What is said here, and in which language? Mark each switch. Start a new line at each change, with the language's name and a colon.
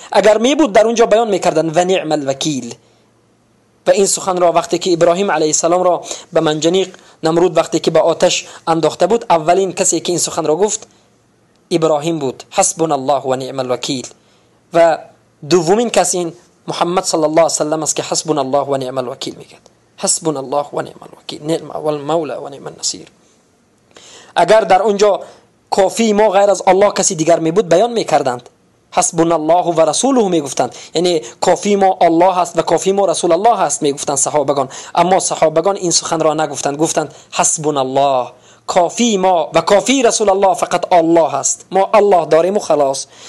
Persian: اگر می بود در اونجا بیان میکردن
Arabic: و نعم الوکیل.
Persian: و این سخن را وقتی که ابراهیم علیه السلام را به منجنیق نمرود وقتی که به آتش انداخته بود، اولین کسی که این سخن را گفت ابراهیم بود،
Arabic: حسبنا الله و نعم الوکیل.
Persian: و دومین کسی محمد
Arabic: صلی الله علیه و سلم
Persian: است که
Arabic: حسبنا الله و نعم الوکیل
Persian: میگه.
Arabic: حسبنا الله و نعم الوکیل، نعم المولى و نعم النصير.
Persian: اگر در اونجا کافی ما غیر از الله کسی دیگر می بود بیان میکردند،
Arabic: حسبنا الله و رسوله
Persian: میگفتند، یعنی کافی ما الله هست و کافی ما رسول الله هست میگفتند صحابگان. اما صحابگان این سخن را نگفتند، گفتند
Arabic: حسبنا الله،
Persian: کافی ما و کافی رسول الله فقط الله هست، ما الله داریم و خلاص.